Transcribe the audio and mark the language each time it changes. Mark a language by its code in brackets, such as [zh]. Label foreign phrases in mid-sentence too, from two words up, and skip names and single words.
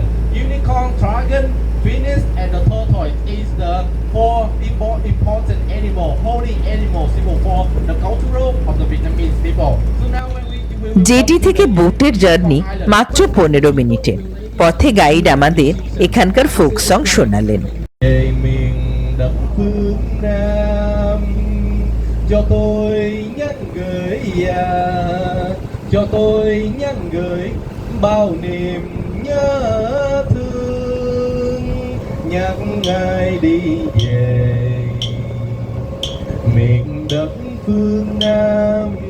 [en] Unicorn, Dragon, Phoenix, and the Tortoise is the 4 important animal, holy animal symbol for the cultural of the Vietnamese people. So now when we [bn] জেটি থেকে বোটের জার্নি মাত্র 15 মিনিটের। পথে গাইড আমাদের এখানকার [en] folk song [bn] শোনালেন। [vi] Về miền đất phương Nam, cho tôi nhắn gửi cho tôi nhắn gửi bao niềm nhớ thương, nhắc ngài đi về miền đất phương Nam.